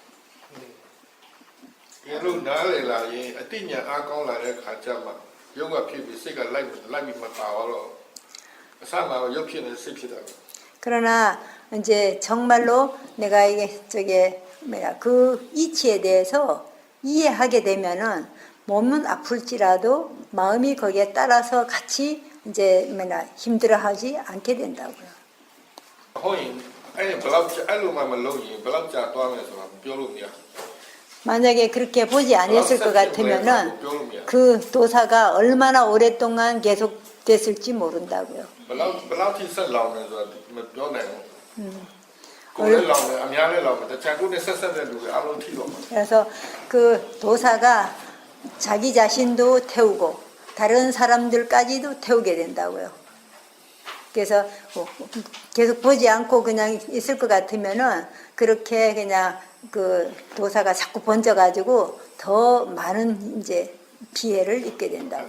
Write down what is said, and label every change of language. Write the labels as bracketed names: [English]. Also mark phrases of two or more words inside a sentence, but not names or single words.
[Korean] 그러나 이제 정말로 내가 그 이치에 대해서 이해하게 되면은 몸은 아플지라도 마음이 거기에 따라서 같이 이제 힘들어하지 않게 된다고요. [Burmese] ဟုတ်ရင်အဲ့လိုမှမလုပ်ရင်ဘယ်လောက်ကြာသွားမယ်ဆိုတာပြောလို့မရ [Korean] 만약에 그렇게 보지 않았을 것 같으면은 그 도사가 얼마나 오랫동안 계속됐을지 모른다고요. [Burmese] ဘယ်လောက်ထိဆက်လောင်နေဆိုတာမပြောနိုင်ဘူးကိုယ်လည်းလောင်တယ်အများလည်းလောင်တယ်တခြားကိုယ်နဲ့ဆက်တဲ့လူတွေအားလုံးထိတော့မှာ [Korean] 그래서 그 도사가 자기 자신도 태우고 다른 사람들까지도 태우게 된다고요. 그래서 계속 보지 않고 그냥 있을 것 같으면은 그렇게 그냥 그 도사가 자꾸 번져가지고 더 많은 이제 피해를 입게 된다고요.